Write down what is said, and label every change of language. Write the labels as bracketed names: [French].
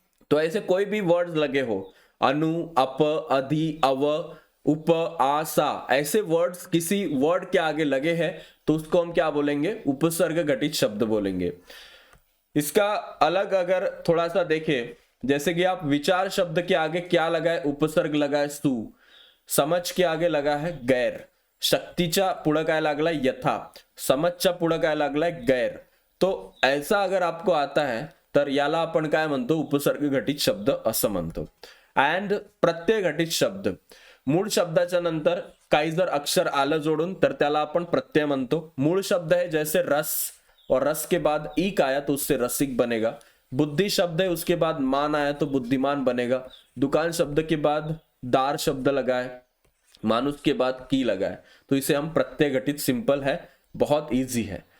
[Hindi] तो ऐसे कोई भी वर्ड्स लगे हो, अनु, अप, अधि, अव, उप, आ, सा, ऐसे वर्ड्स किसी वर्ड के आगे लगे हैं तो उसको हम क्या बोलेंगे, उपसर्ग घटित शब्द बोलेंगे। इसका अलग अगर थोड़ा सा देखें, जैसे कि आप विचार शब्द के आगे क्या लगा है, उपसर्ग लगा है सु, समझ के आगे लगा है गैर, [Marathi] शक्तीच्या पुढं काय लागलाय यथा, समझच्या पुढं काय लागलाय गैर। [Hindi] तो ऐसा अगर आपको आता है [Marathi] तर याला आपण काय म्हणतो, उपसर्ग घटित शब्द असं म्हणतो। अँड प्रत्यय घटित शब्द, मूळ शब्दाच्या नंतर काही जर अक्षर आलं जोडून तर त्याला आपण प्रत्यय म्हणतो। [Hindi] मूळ शब्द है जैसे रस और रस के बाद ईक आया तो उससे रसिक बनेगा। बुद्धि शब्द है उसके बाद मान आया तो बुद्धिमान बनेगा। दुकान शब्द के बाद दार शब्द लगा है, मानुष के बाद की लगा है, तो इसे हम प्रत्यय घटित, सिंपल है, बहुत इजी है।